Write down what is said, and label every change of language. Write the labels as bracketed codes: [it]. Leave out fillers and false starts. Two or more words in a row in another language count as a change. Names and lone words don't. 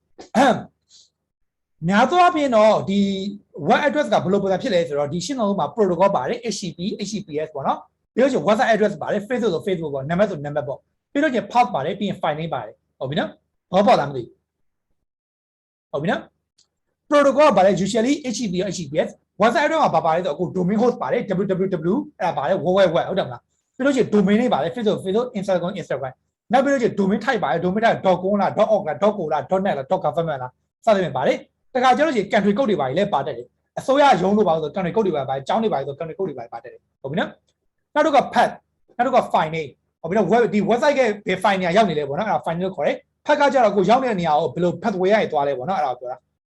[my] များသောအားဖြင့်တော့ဒီ [en] web address [my] ကဘယ်လိုပုံစံဖြစ်လဲဆိုတော့ဒီရှင်းလုံးမှာ protocol ပါတယ် [en] HTTP HTTPS [my] ပေါ့နော်ပြီးတော့ [en] website address [my] ပါတယ် Facebook ဆို Facebook ပေါ့နံပါတ်ဆိုနံပါတ်ပေါ့ပြီးတော့ path ပါတယ်ပြီးရင် [en] file name [my] ပါတယ်ဟုတ် ပြီနော်ဘောပေါ်လာမသိဟုတ်ပြီနော် protocol ကပါတယ် [en] usually HTTP or HTTPS website address [my] မှာဘာပါတယ်ဆိုတော့အခု [en] domain host [my] ပါတယ် www အဲ့ဒါပါတယ် www ဟုတ်တယ်မလားပြီး တော့ [en] domain name [my] ပါတယ် Facebook Instagramနောက်ပြီးတော့ [en] domain type [my] ပါတယ် [en] domain type [my] .com လား .org လား .co လား .net လား .government လားစသဖြင့်ပါတယ်တခါကျတော့ [en] country code [my] တွေပါတယ်လည်းပါတတ်တယ်အစိုးရရုံးလို့ပါဆို [en] country code [my] တွေပါတယ်အကြောင်းတွေပါတယ်ဆို [en] country code [my] တွေပါတတ်တယ်ဟုတ်ပြီနော်နောက်တော့က path နောက်တော့က [en] file name [my] ဟုတ်ပြီနော် web ဒီ website ကဘယ် file နေရာရောက်နေလဲပေါ့နော်အဲ့ဒါ [en] file name [my] လို့ခေါ်တယ် path ကကျတော့ကိုရောက်နေတဲ့နေရာကိုဘယ်လို pathway ရရင်သွားလဲပေါ့နော်အဲ့ဒါကိုပြောတာ